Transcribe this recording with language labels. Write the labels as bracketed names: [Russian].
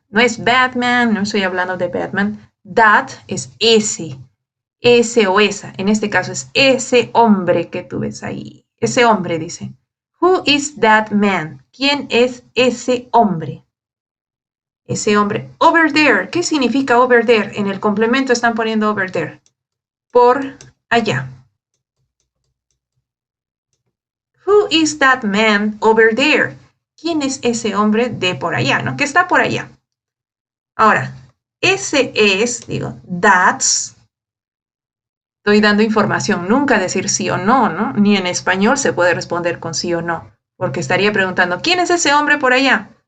[Spanish] No es Batman, no estoy hablando de Batman. That es ese o esa. En este caso es ese hombre que tú ves ahí. Ese hombre, dice. [English] Who is that man? [Spanish] ¿Quién es ese hombre? Ese hombre. [English] Over there. [Spanish] ¿Qué significa over there? En el complemento están poniendo over there. Por allá. [English] Who is that man over there? [Spanish] ¿Quién es ese hombre de por allá, no? Que está por allá. Ahora, ese es, digo, that's. Estoy dando información, nunca decir sí o no, ¿no? Ni en español se puede responder con sí o no, porque estaría preguntando, ¿quién es ese hombre por allá?